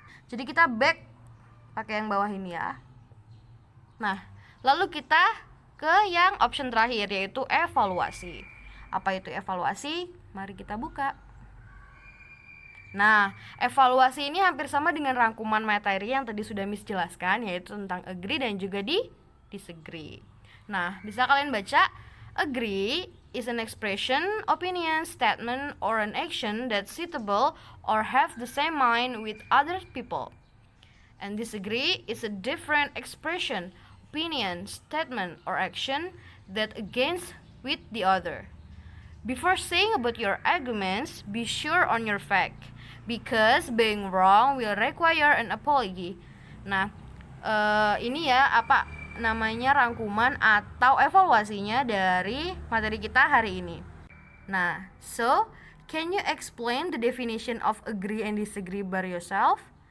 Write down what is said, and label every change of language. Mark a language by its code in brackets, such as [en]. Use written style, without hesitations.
[id] Jadi kita back pakai yang bawah ini ya. Nah, lalu kita ke yang option terakhir, yaitu evaluasi. Apa itu evaluasi? Mari kita buka. Nah, evaluasi ini hampir sama dengan rangkuman materi yang tadi sudah Miss jelaskan, yaitu tentang agree dan juga disagree. Nah, bisa kalian baca, [en] agree is an expression, opinion, statement, or an action that's suitable or have the same mind with other people. And disagree is a different expression, opinion, statement, or action that against with the other. Before saying about your arguments, be sure on your fact, because being wrong will require an apology. [id] Nah, ini ya apa namanya rangkuman atau evaluasinya dari materi kita hari ini. [en] Nah, so can you explain the definition of agree and disagree by yourself?